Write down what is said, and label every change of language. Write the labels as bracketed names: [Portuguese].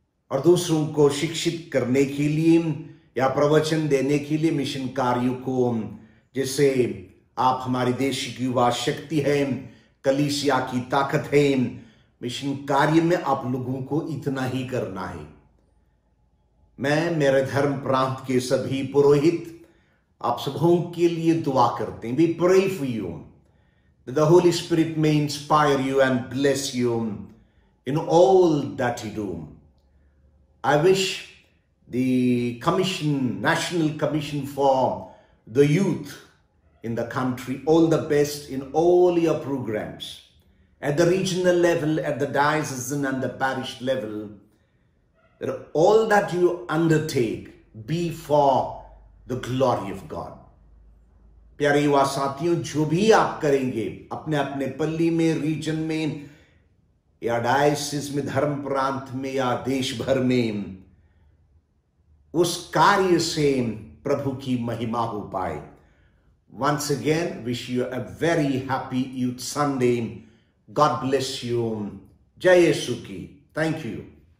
[Hindi] और दूसरों को शिक्षित करने के लिए या प्रवचन देने के लिए मिशन कार्यों को, जिससे आप हमारे देश की युवा शक्ति है, कलीसिया की ताकत है, मिशन कार्य में आप लोगों को इतना ही करना है। मैं मेरे धर्म प्रांत के सभी पुरोहित आप सबों के लिए दुआ करते हैं। [English] We pray for you that the Holy Spirit may inspire you and bless you in all that you do. I wish the National Commission for the Youth in the country all the best in all your programs. At the regional level, at the diocesan and the parish level, that all that you undertake be for the glory of God. [Hindi] प्यारे युवा साथियों, जो भी आप करेंगे अपने अपने पल्ली में, रीजन में, या डायसिस में, धर्म प्रांत में, या देश भर में, उस कार्य से प्रभु की महिमा हो पाए। [English] Once again, wish you a very happy Youth Sunday. God bless you. [Hindi] Jai Yesu ki. [English] Thank you.